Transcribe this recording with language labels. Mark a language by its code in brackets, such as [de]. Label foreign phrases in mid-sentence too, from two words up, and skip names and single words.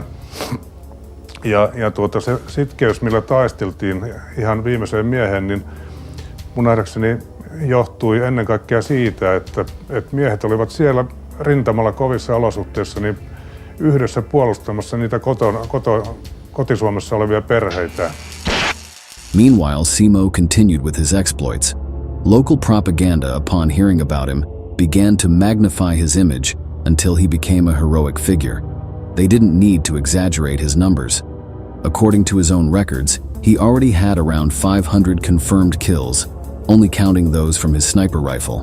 [fi] Ja se sitkeys, millä taisteltiin ihan viimeiseen mieheen, niin mun nähdäkseni johtui ennen kaikkea siitä, että miehet olivat siellä rintamalla kovissa olosuhteissa niin yhdessä puolustamassa niitä kotisuomessa olevia perheitä. [en] Meanwhile, Simo continued with his exploits. Local propaganda, upon hearing about him, began to magnify his image until he became a heroic figure. They didn't need to exaggerate his numbers. According to his own records, he already had around 500 confirmed kills, only counting those from his sniper rifle.